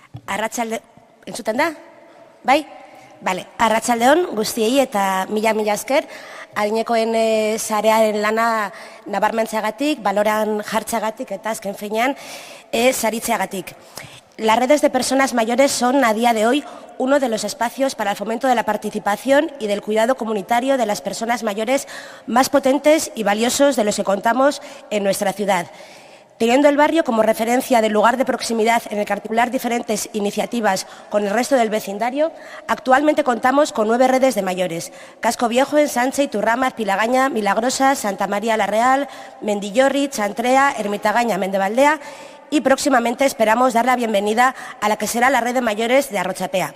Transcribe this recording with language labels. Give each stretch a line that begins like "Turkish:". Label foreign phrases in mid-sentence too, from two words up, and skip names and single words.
Basque: Arratsalde, entzuten da? Bai? Bale, arratsaldeon guztiei eta mila esker, adinekoen sarearen lana nabarmentzeagatik, baloran jartzeagatik eta azken finean saritzeagatik.
Spanish: Las redes de personas mayores son a día de hoy uno de los espacios para el fomento de la participación y del cuidado comunitario de las personas mayores más potentes y valiosos de los que contamos en nuestra ciudad. Teniendo el barrio como referencia del lugar de proximidad en el que articular diferentes iniciativas con el resto del vecindario, actualmente contamos con 9 redes de mayores: Casco Viejo, Ensanche, Iturrama, Azpilagaña, Milagrosa, Santa María la Real, Mendillorri, Chantrea, Ermitagaña, Mendebaldea, y próximamente esperamos dar la bienvenida a la que será la red de mayores de Arrochapea.